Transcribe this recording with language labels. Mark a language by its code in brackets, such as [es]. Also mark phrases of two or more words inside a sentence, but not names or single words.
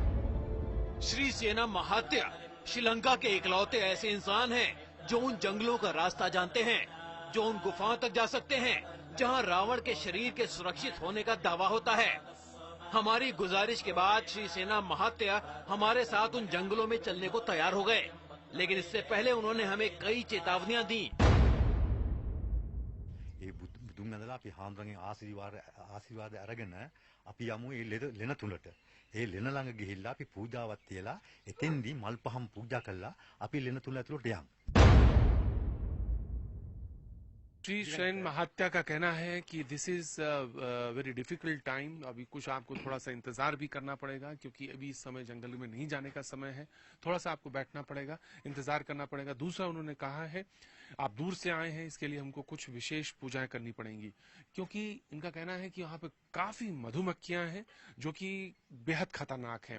[hi] श्रीसेना महात्या श्रीलंका के इकलौते ऐसे इंसान हैं जो उन जंगलों का रास्ता जानते हैं, जो उन गुफाओं तक जा सकते हैं जहां रावण के शरीर के सुरक्षित होने का दावा होता है। हमारी गुजारिश के बाद श्रीसेना महात्या हमारे साथ उन जंगलों में चलने को तैयार हो गए, लेकिन इससे पहले उन्होंने हमें कई चेतावनियां दी। [si] බුදුන් ඇඳලා අපි හාමුදුරන්ගෙන් ආශිර්වාද අරගෙන අපි යමු ඒ ලෙන තුලට. ඒ ලෙන ළඟ ගිහිල්ලා අපි පූජාවක් තියලා එතෙන්දී මල් පහම් පූජා කළා අපි ලෙන තුල ඇතුළට යමු. [hi] श्रीसेन महात्या का कहना है कि [en] this is very difficult time. [hi] अभी कुछ आपको थोड़ा सा इंतजार भी करना पड़ेगा, क्योंकि अभी इस समय जंगल में नहीं जाने का समय है। थोड़ा सा आपको बैठना पड़ेगा, इंतजार करना पड़ेगा। दूसरा उन्होंने कहा है आप दूर से आए हैं, इसके लिए हमको कुछ विशेष पूजाएं करनी पड़ेंगी, क्योंकि इनका कहना है कि यहाँ पे काफी मधुमक्खियां हैं जो कि बेहद खतरनाक हैं।